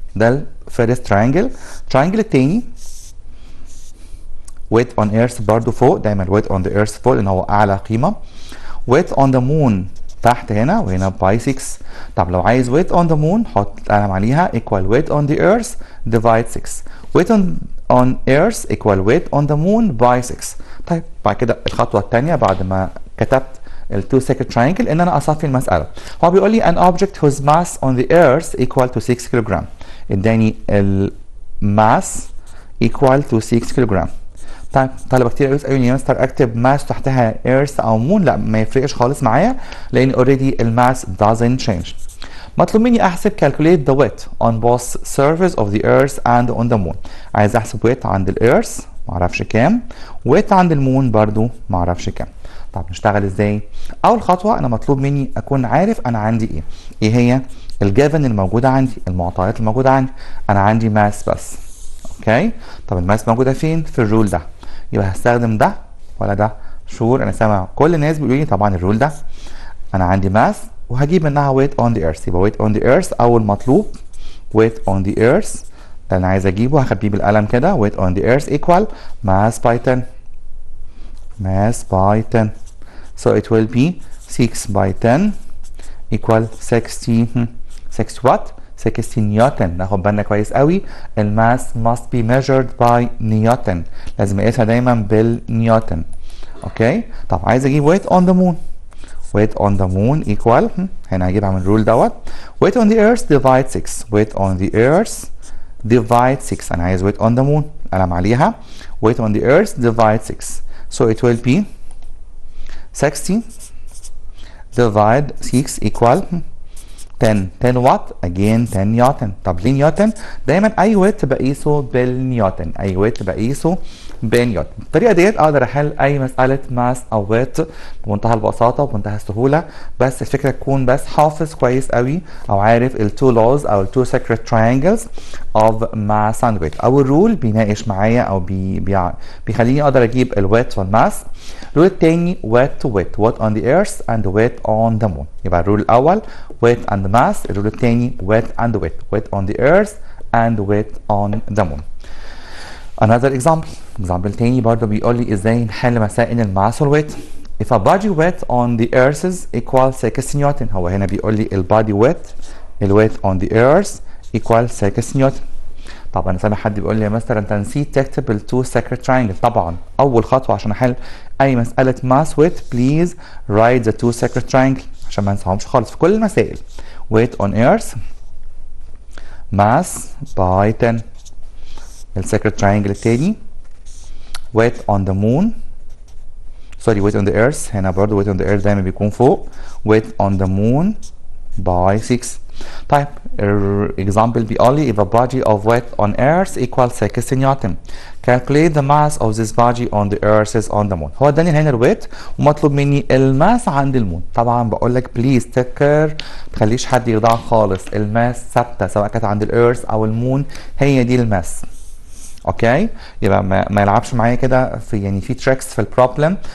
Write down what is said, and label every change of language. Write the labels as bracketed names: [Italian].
[Arabic] ده الفيرست تراينجل. التراينجل التاني ويت اون ايرث برضو فوق، دايما ويت اون ذا ايرث فوق لان هو اعلى قيمه. [English] weight on the moon [Arabic] تحت هنا وهنا [English] By 6. [Arabic] طب لو عايز [English] weight on the moon [Arabic] حط القلم عليها [English] equal weight on the earth divide 6. weight on earth equal weight on the moon by 6. [Arabic] طيب بعد كده الخطوه الثانيه بعد ما كتبت التو سيكند تراينجل ان انا اصفي المساله. هو بيقول لي [English] an object whose mass on the earth equal to 6 kilogram. [Arabic] اداني الماس equal to 6 كيلوغرام. طيب طلبه كتير قالوا لي يا مستر اكتب ماس تحتها ايرث او مون. لا ما يفرقش خالص معايا لان اوريدي الماس [English] doesn't change. [Arabic] مطلوب مني احسب [English] calculate the weight on both surface of the earth and on the moon. [Arabic] عايز احسب weight عند الايرث معرفش كام، weight عند المون برضو معرفش كام. طب نشتغل ازاي؟ اول خطوه انا مطلوب مني اكون عارف انا عندي ايه هي الجيفن الموجوده عندي، المعطيات الموجوده عندي. انا عندي ماس بس. اوكي طب الماس موجوده فين؟ في الرول ده. يبقى هستخدم ده ولا ده؟ شور انا سامع كل الناس بيقولوا لي طبعا الرول ده. انا عندي ماس وهجيب منها weight on the earth. يبقى weight on the earth اول مطلوب weight on the earth ده انا عايز اجيبه هخبيه بالقلم كده. [English] weight on the earth equal mass by 10. mass by 10 so it will be 6 by 10 equal 60 what؟ 60 newton. [Arabic] ناخد بالنا كويس قوي الماس [English] must be measured by [Arabic] نيوتن، لازم اقيسها دايما بالنيوتن. [English] Okay طب عايز اجيب weight on the moon. weight on the moon equal [Arabic] هنا هجيبها من الرول دوت [English] weight on the earth divide 6. weight on the earth divide 6. [Arabic] انا عايز [English] weight on the moon [Arabic] قلم عليها [English] weight on the earth divide 6 so it will be 60 divide 6 equal 10. [Arabic] 10 وات؟ again 10 نيوتن. طب ليه نيوتن؟ دايما اي ويت بقيسه بالنيوتن، اي ويت بقيسه بالنيوتن. بالطريقه ديت اقدر احل اي مساله ماس او ويت بمنتهى البساطه وبمنتهى السهوله. بس الفكره تكون بس حافظ كويس قوي او عارف التو لوز او التو سيكريت تراينجلز اوف ماس اند ويت. او الرول بيناقش معايا او بيخليني اقدر اجيب الويت والماس. [English] الرول الثاني weight to weight what on the earth and weight on the moon. [Arabic] يبقى الرول الاول [English] weight and mass. [Arabic] الرول الثاني [English] weight and weight on the earth and weight on the moon. another example [Arabic] تاني برضه بيقول لي ازاي نحل مسائل الماس والويت. [English] if a body weight on the earth is equal 6 newton. [Arabic] هو هنا بيقول لي البادي weight الويت on the earth equal 6 نيوتن. طب انا سامع حد بيقول لي يا مستر انت نسيت تكتب التو سيكريت تراينجل. طبعا اول خطوه عشان احل اي مساله ماس ويت بليز [English] write the two secret triangle [Arabic] عشان ما ننساهمش خالص في كل المسائل. [English] weight on earth mass by 10. السيكريت triangle التاني weight on the moon weight on the earth. [Arabic] هنا برضو weight on the earth دايما بيكون فوق. [English] weight on the moon by 6. [Arabic] طيب [English] example [Arabic] بيقول لي [English] if a body of weight on earth equals 6 newton calculate the mass of this body on the earth is on the moon. [Arabic] هو اداني هنا الويت ومطلوب مني الماس عند المون. طبعا بقول لك بليز تكر تخليش حد يضيع خالص. الماس ثابته سواء كانت عند الارث او المون هي دي الماس. اوكي يبقى ما يلعبش معايا كده في يعني في تريكس في البروبلم.